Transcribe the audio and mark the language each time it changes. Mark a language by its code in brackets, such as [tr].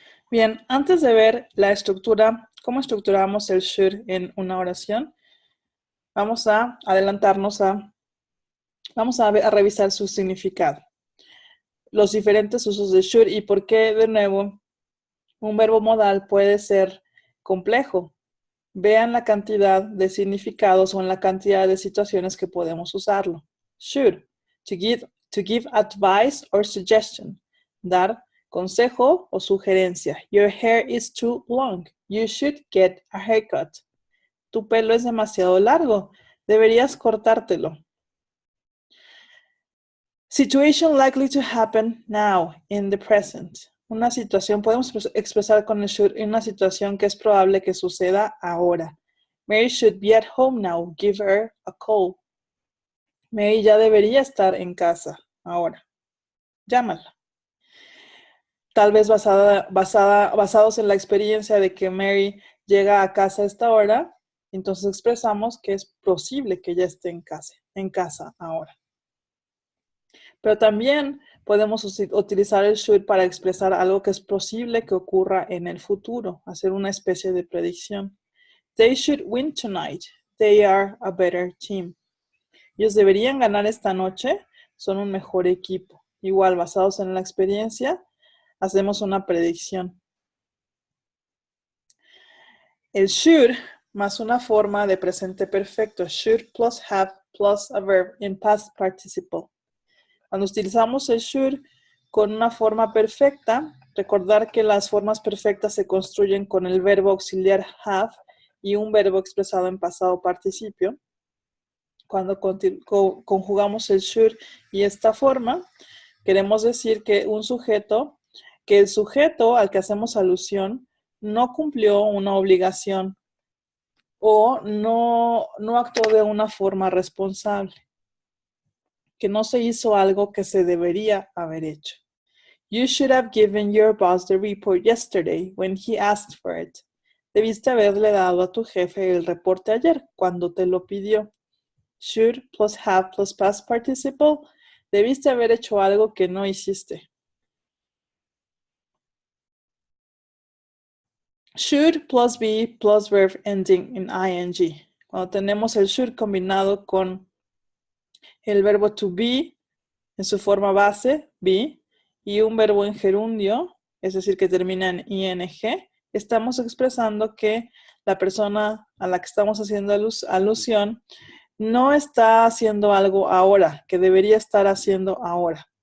[es] Bien, antes de ver la estructura, cómo estructuramos el should en una oración, vamos a adelantarnos vamos a revisar su significado. Los diferentes usos de should y por qué, de nuevo, un verbo modal puede ser complejo. Vean la cantidad de significados o en la cantidad de situaciones que podemos usarlo. [en] Should, to give advice or suggestion. [es] Dar consejo o sugerencia. [en] Your hair is too long. You should get a haircut. [es] Tu pelo es demasiado largo. Deberías cortártelo. [en] Situation likely to happen now, in the present. [es] Una situación, podemos expresar con el should en una situación que es probable que suceda ahora. [en] Mary should be at home now. Give her a call. [es] Mary ya debería estar en casa ahora. Llámala. Tal vez basados en la experiencia de que Mary llega a casa a esta hora, entonces expresamos que es posible que ya esté en casa ahora. Pero también podemos utilizar el should para expresar algo que es posible que ocurra en el futuro, hacer una especie de predicción. [en] They should win tonight. They are a better team. [es] Ellos deberían ganar esta noche, son un mejor equipo. Igual, basados en la experiencia, hacemos una predicción. El should más una forma de presente perfecto. [en] Should plus have plus a verb in past participle. [es] Cuando utilizamos el should con una forma perfecta, recordar que las formas perfectas se construyen con el verbo auxiliar have y un verbo expresado en pasado participio. Cuando conjugamos el should y esta forma, queremos decir que el sujeto al que hacemos alusión no cumplió una obligación o no actuó de una forma responsable, que no se hizo algo que se debería haber hecho. [en] You should have given your boss the report yesterday when he asked for it. [es] Debiste haberle dado a tu jefe el reporte ayer cuando te lo pidió. [en] Should plus have plus past participle. [es] Debiste haber hecho algo que no hiciste. [en] Should plus be plus verb ending in ing. [es] Cuando tenemos el should combinado con el verbo to be en su forma base, be, y un verbo en gerundio, es decir, que termina en ing, estamos expresando que la persona a la que estamos haciendo alusión no está haciendo algo ahora, que debería estar haciendo ahora.